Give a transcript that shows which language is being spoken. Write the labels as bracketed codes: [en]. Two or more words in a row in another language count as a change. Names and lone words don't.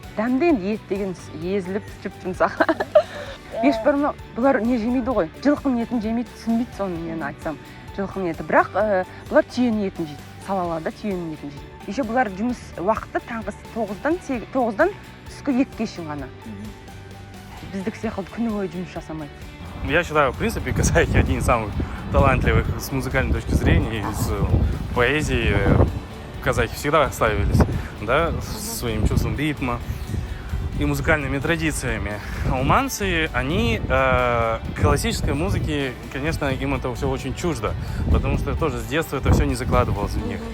[kk] Дәмді енді ет деген езіліп жұп-жұмсақ. Ешбір бұлар не жемейді ғой, жылқының етін жемейді, түсінбейді соны мен айтсам. Жылқының еті, бірақ бұлар түйенің етін жейді, салаларда түйенің етін жейді. Еще бұлар жұмыс уақыты таңғы 9-дан түскі 2-ге шейін ғана. Біздік секілді күні бойы жұмыс жасамайды. [ru] Я считаю, в принципе, казахи один из самых талантливых с музыкальной точки зрения, из поэзии. Казахи всегда славились, да, своим чувством ритма и музыкальными традициями. Уманцы, они классической музыки, конечно, им это все очень чуждо, потому что тоже с детства это все не закладывалось в них.